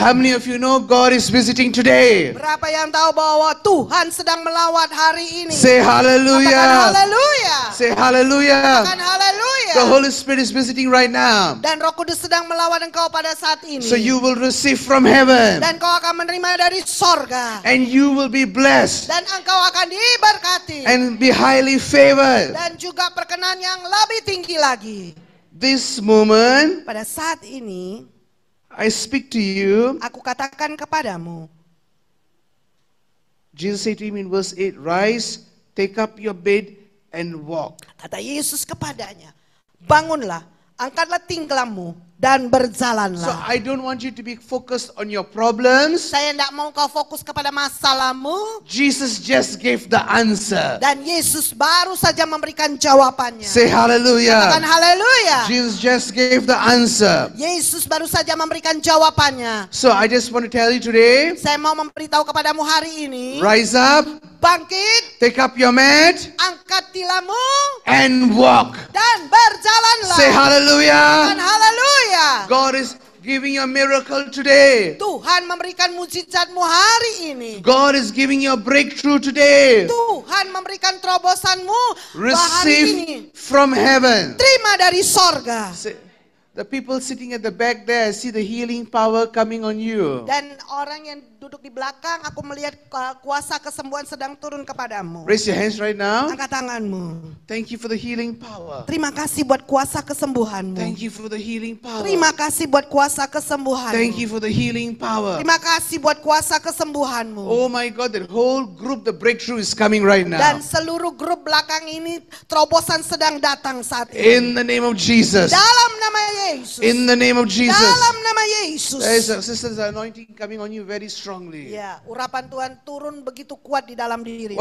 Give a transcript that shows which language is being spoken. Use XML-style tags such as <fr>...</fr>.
<en>How many of you know God is visiting today?</en> <id>Berapa yang tahu bahwa Tuhan sedang melawat hari ini?</id> <en>Say</en> <id>Katakan</id> <en>hallelujah.</en> <id>haleluya.</id> <en>Say hallelujah.</en> <id>Katakan haleluya.</id> <en>The Holy Spirit is visiting right now.</en> <id>Dan Roh Kudus sedang melawat engkau pada saat ini.</id> <en>So you will receive from heaven.</en> <id>Dan kau akan menerima dari sorga.</id> <en>And you will be blessed.</en> <id>Dan engkau akan diberkati.</id> <en>And be highly favored.</en> <id>Dan juga perkenan yang lebih tinggi lagi.</id> <en>This moment,</en> <id>Pada saat ini,</id> <en>I speak to you.</en> <id>aku katakan kepadamu.</id> <en>Jesus said to him in verse 8, rise, take up your bed and walk.</en> <id>Kata Yesus kepadanya, bangunlah, angkatlah tingklammu, dan</id> <en>So</en> <id>berjalanlah.</id> <en>I don't want you to be focused on your problems.</en> <id>Saya tidak mau kau fokus kepada masalahmu.</id> <en>Jesus just gave the answer.</en> <id>Dan Yesus baru saja memberikan jawabannya.</id> <en>Say</en> <id>Katakan</id> <en>hallelujah.</en> <id>haleluya.</id> <en>Jesus just gave the answer.</en> <id>Yesus baru saja memberikan jawabannya.</id> <en>So I just want to tell you today,</en> <id>Saya mau memberitahu kepadamu hari ini.</id> <en>rise up,</en> <id>Bangkit,</id> <en>take up your mat,</en> <id>angkat tilammu,</id> <en>and walk.</en> <id>dan berjalanlah.</id> <en>Say hallelujah.</en> <id>Katakan haleluya.</id> <en>God is giving you a miracle today.</en> <id>Tuhan memberikan mujizatmu hari ini.</id> <en>God is giving you a breakthrough today.</en> <id>Tuhan memberikan terobosanmu hari ini.</id> <en>Receive from heaven.</en> <id>Terima dari sorga.</id> <en>Say, The people sitting at the back there, I see the healing power coming on you.</en> <id>Dan orang yang duduk di belakang, aku melihat kuasa kesembuhan sedang turun kepadamu.</id> <en>Raise your hands right now.</en> <id>Angkat tanganmu.</id> <en>Thank you for the healing power.</en> <id>Terima kasih buat kuasa kesembuhanmu.</id> <en>Thank you for the healing power.</en> <id>Terima kasih buat kuasa kesembuhanmu.</id> <en>Thank you for the healing power.</en> <id>Terima kasih buat kuasa kesembuhanmu.</id> <en>Oh my God, that whole group, the breakthrough is coming right</en> <id>Dan seluruh grup belakang ini terobosan sedang datang saat ini.</id> <en>In the name of Jesus.</en> <id>Dalam nama Yesus.</id> <en>In the name of Jesus.</en> <id>Dalam nama Yesus.</id> <en>There is a sister's anointing coming on you very strongly.</en> <id>Ya, urapan Tuhan turun begitu kuat di dalam dirimu.</id>